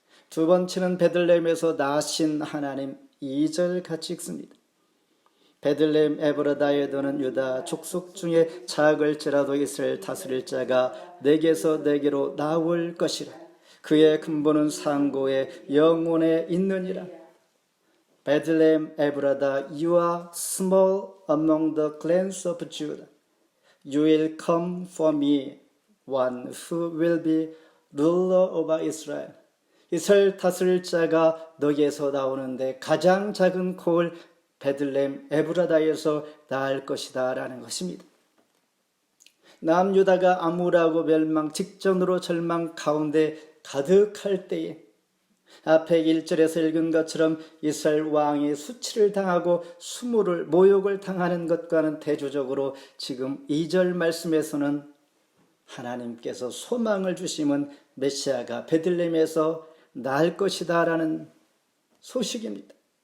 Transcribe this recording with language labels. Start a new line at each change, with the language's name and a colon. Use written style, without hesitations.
Korean: 두 번째는 베들레헴에서 나신 하나님 2절 같이 읽습니다. 베들레헴 에브라다에 도는 유다 족속 중에 작을지라도 이스라엘 다스릴 자가 내게서 내게로 나올 것이라. 그의 근본은 상고의 영혼에 있느니라.
English: 베들레헴 에브라다, you are small among the clans of Judah. You will come for me, one who will be ruler over Israel.
Korean: 이스라엘 다스릴 자가 너에게서 나오는데 가장 작은 콜 베들레헴 에브라다에서 나을 것이다 라는 것입니다. 남유다가 암울하고 멸망 직전으로 절망 가운데 가득할 때에 앞에 1절에서 읽은 것처럼 이스라엘 왕이 수치를 당하고 수모를 모욕을 당하는 것과는 대조적으로 지금 2절 말씀에서는 하나님께서 소망을 주심은 메시아가 베들레헴에서 날 것이다 라는 소식입니다.